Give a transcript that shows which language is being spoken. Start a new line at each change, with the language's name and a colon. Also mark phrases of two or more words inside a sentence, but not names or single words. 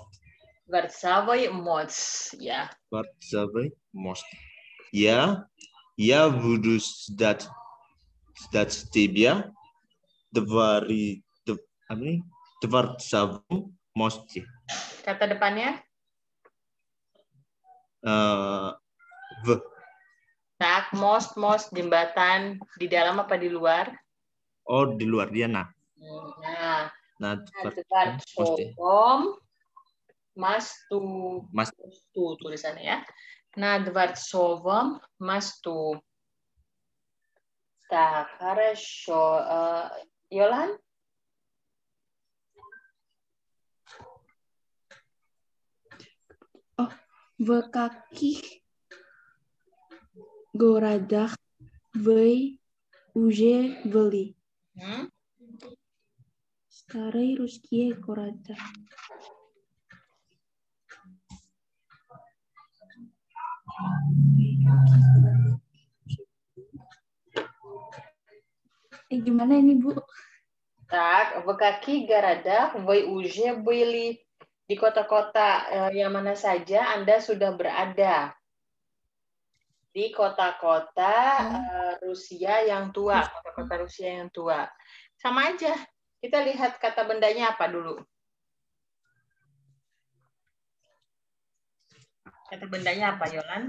Russian: Дворцовый мост, ya. Дворцовый мост. Я буду ждать тебя дворцовом мосте.
Indonesian: Kata depannya?
Russian: В.
Indonesian: Tak, most, jembatan di dalam apa di luar? Oh, di luar dia nah.
Russian: Dворцовом мосту.
Indonesian: Мосту tulisannya ya.
Russian: На Дворцовом мосту. Так, хорошо. Йолан? В каких городах вы уже были? Старые русские города.
Indonesian: Gimana ini, Bu?
Russian: Так, в каких городах вы уже были?
Indonesian: Di kota-kota yang mana saja Anda sudah berada? Di kota-kota Rusia yang tua, kota-kota Rusia yang tua. Sama aja. Kita lihat kata bendanya apa dulu. Kata bendanya apa, Yolan?